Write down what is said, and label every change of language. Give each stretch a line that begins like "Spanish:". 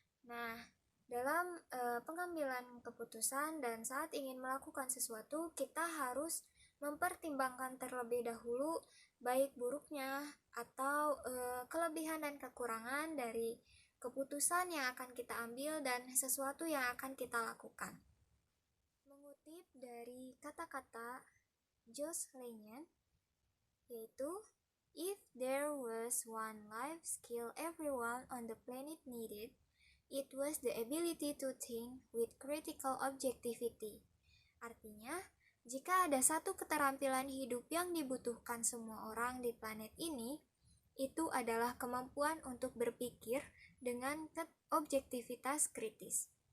Indonesian: Nah, dalam pengambilan keputusan dan saat ingin melakukan sesuatu, kita harus mempertimbangkan terlebih dahulu baik buruknya atau kelebihan dan kekurangan dari keputusan yang akan kita ambil dan sesuatu yang akan kita lakukan. Mengutip dari kata-kata Josh Lennon, yaitu
English: if there was one life skill everyone on the planet needed, it was the ability to think with critical objectivity.
Indonesian: Artinya, jika ada satu keterampilan hidup yang dibutuhkan semua orang di planet ini, itu adalah kemampuan untuk berpikir dengan objektivitas kritis.